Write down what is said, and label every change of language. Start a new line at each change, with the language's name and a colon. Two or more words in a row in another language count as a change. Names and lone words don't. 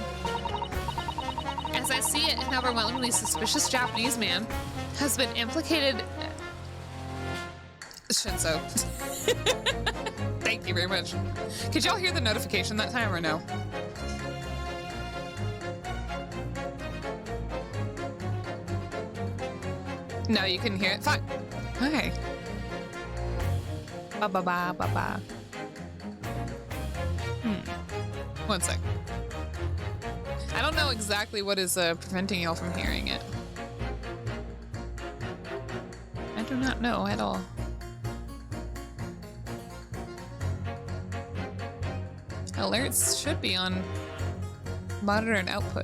English: As I see it, an overwhelmingly suspicious Japanese man has been implicated. Shinzo. Thank you very much. Could y'all hear the notification that time or no? No, you couldn't hear it? Fine. Okay. Ba-ba-ba-ba-ba. One sec. I don't know exactly what is preventing y'all from hearing it. I do not know at all. Alerts should be on monitor and output.